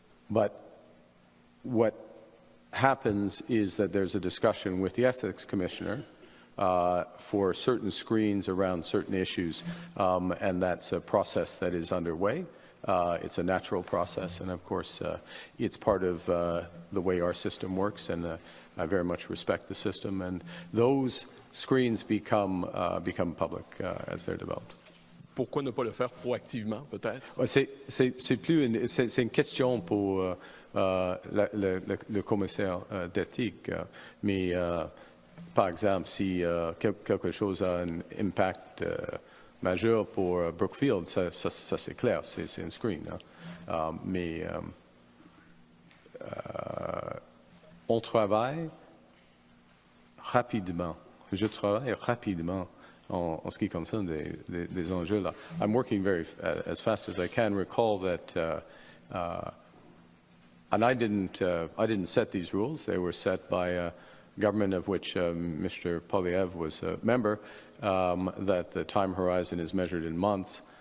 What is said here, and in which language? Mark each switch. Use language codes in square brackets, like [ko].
[en] But what happens is that there's a discussion with the Ethics Commissioner for certain screens around certain issues, and that's a process that is underway. It's a natural process, and of course, it's part of the way our system works, and I very much respect the system. And those screens become public as they're developed. [fr] pourquoi ne pas le faire proactivement, peut-être? C'est une question pour le commissaire d'éthique, mais par exemple, si quelque chose a un impact majeur pour Brookfield, ça c'est clair, c'est un screen. Hein. Mais on travaille rapidement. Je travaille rapidement en ce qui concerne des enjeux là. [en] I'm working very as fast as I can. Recall that, and I didn't set these rules. They were set by a government of which Mr. Poilievre was a member. That the time horizon is measured in months.